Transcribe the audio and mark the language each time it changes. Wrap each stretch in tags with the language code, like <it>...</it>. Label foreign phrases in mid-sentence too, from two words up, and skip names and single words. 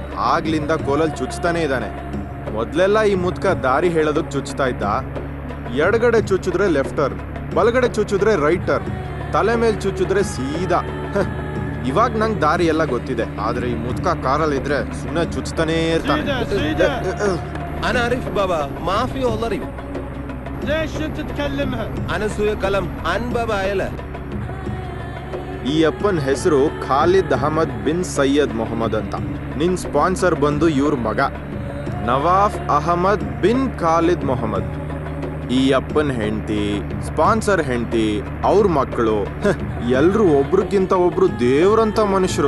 <kn>ಆಗ್ಲಿಂದ ಕೋಲಲ್ಲಿ ಚುಚ್ತಾನೆ ಇದ್ದಾನೆ. ಮೊದಲೆಲ್ಲ ಈ ಮುದ್ಕ ದಾರಿ ಹೇಳೋದಕ್ಕೆ ಚುಚ್ತಾ ಇದ್ದ. ಎಡಗಡೆ ಚುಚ್ಚಿದ್ರೆ</kn> <en>left turn,</en> <kn>ಬಲಗಡೆ ಚುಚ್ಚಿದ್ರೆ</kn> <en>right turn,</en> <kn>ತಲೆ ಮೇಲೆ ಚುಚ್ಚಿದ್ರೆ ಸೀದಾ. ಇವಾಗ ನಂಗೆ ದಾರಿ ಎಲ್ಲ ಗೊತ್ತಿದೆ, ಆದ್ರೆ ಈ ಮುದ್ಕ ಕಾರಲ್ಲಿ ಇದ್ರೆ ಸುಮ್ಮನೆ ಚುಚ್ತಾನೇ ಇರ್ತಾನೆ.</kn> <ar>انا اعرف بابا ما في والله ريب. ليش انت تكلمها؟ انا سوي كلام عن بابا عيله.</ar> <kn>ಈ ಅಪ್ಪನ ಹೆಸರು ಖಾಲಿದ್ ಅಹಮದ್ ಬಿನ್ ಸೈಯದ್ ಮೊಹಮ್ಮದ್ ಅಂತ. ನಿನ್ ಸ್ಪಾನ್ಸರ್ ಬಂದು ಇವ್ರ ಮಗ ನವಾಫ್ ಅಹಮದ್ ಬಿನ್ ಖಾಲಿದ್ ಮೊಹಮ್ಮದ್. ಈ ಅಪ್ಪನ ಹೆಂಡತಿ, ಸ್ಪಾನ್ಸರ್ ಹೆಂಡತಿ, ಅವ್ರ ಮಕ್ಕಳು ಎಲ್ರು ಒಬ್ರಿಗಿಂತ ಒಬ್ರು ದೇವ್ರಂತ ಮನುಷ್ಯರು.</kn>